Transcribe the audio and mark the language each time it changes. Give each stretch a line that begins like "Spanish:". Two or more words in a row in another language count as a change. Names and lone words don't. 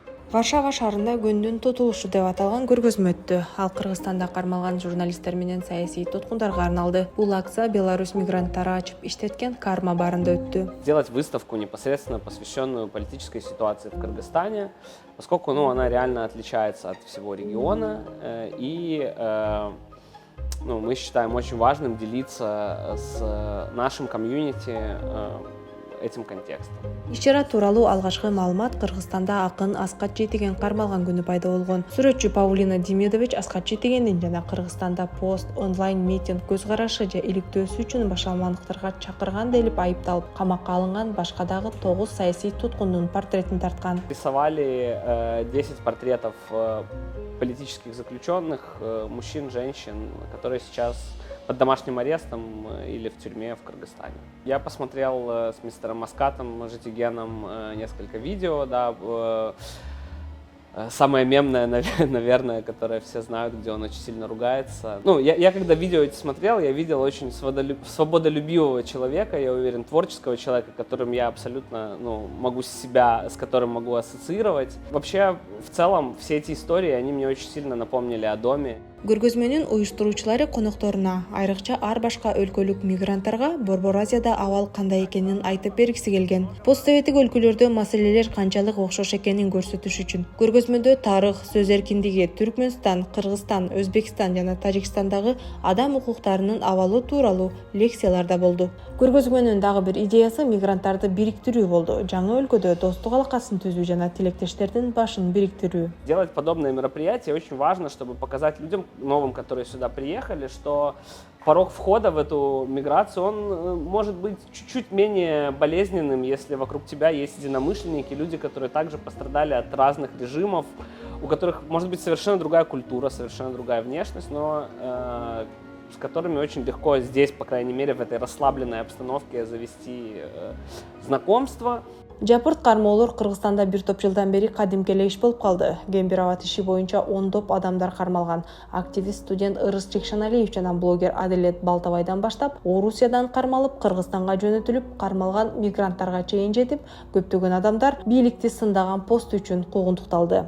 Kyrgyz: Варшава шаарында көндүн тутулушу деп аталган көргөзмө өттү. Ал Кыргызстанда кармалган журналисттер менен саясий туткундарга арналды. Бул акция Беларусь мигранттары ачып иштеткен карма барында өттү.
Russian: Сделать выставку, непосредственно посвященную политической ситуации в Кыргызстане, поскольку она реально отличается от всего региона, и мы считаем очень важным делиться с нашим комьюнити этим контекстом.
Kyrgyz: Иш-чара тууралуу алгачкы маалымат Кыргызстанда акын Аскат Жетиген кармалган күнү пайда болгон. Сүрөтчү Паулина Демидович Аскат Жетигендин жана Кыргызстанда пост онлайн митинг көз карашы же иликтөөсү үчүн башаламандыктарга чакырган делип айыпталып, камакка алынган башка дагы 9 саясий туткундун портретин тарткан.
Russian: Рисовали 10 портретов политических заключенных, мужчин, женщин, которые сейчас под домашним арестом или в тюрьме в Кыргызстане. Я посмотрел с мистером Аскатом Жетигеном несколько видео, да, самое мемное, наверное, которое все знают, где он очень сильно ругается. Я когда видео эти смотрел, я видел очень свободолюбивого человека, я уверен, творческого человека, которым я абсолютно, с которым могу ассоциировать. Вообще, в целом, все эти истории, они мне очень сильно напомнили о доме.
Kyrgyz: Көргөзмөнүн уюштуруучулары конокторуна, айрыкча ар башка өлкөлүк мигранттарга Борбор Азияда абал кандай экенин айтып бергиси келген. Постсоветтик өлкөлөрдө маселелер канчалык окшош экенин көрсөтүш үчүн көргөзмөдө тарых, сөз эркиндиги, Түркмөнстан, Кыргызстан, Өзбекстан жана Тажикстандагы адам укуктарынын абалы тууралуу лекциялар да болду. Көргөзмөнүн дагы бир идеясы мигранттарды бириктирүү болду. Жаңы өлкөдө достук алакасын түзүү жана тилектештердин башын бириктирүү.
Russian: Делать подобные мероприятия очень важно, чтобы показать людям новым, которые сюда приехали, что порог входа в эту миграцию, он может быть чуть-чуть менее болезненным, если вокруг тебя есть единомышленники, люди, которые также пострадали от разных режимов, у которых может быть совершенно другая культура, совершенно другая внешность, но с которыми очень легко здесь, по крайней мере, в этой расслабленной обстановке завести знакомство.
Kyrgyz: Жапырт кармоолор Кыргызстанда бир топ жылдан бери кадимки эле иш болуп калды. Гембирабад иши боюнча ондоп адамдар кармалган. Активист студент Ырыс Жекшеналиев жана блогер Аделет Балтабайдан баштап, Орусиядан кармалып, Кыргызстанга жөнөтүлүп, кармалган мигранттарга чейин жетип, көптөгөн адамдар бийликти сындаган пост үчүн куугунтукталды.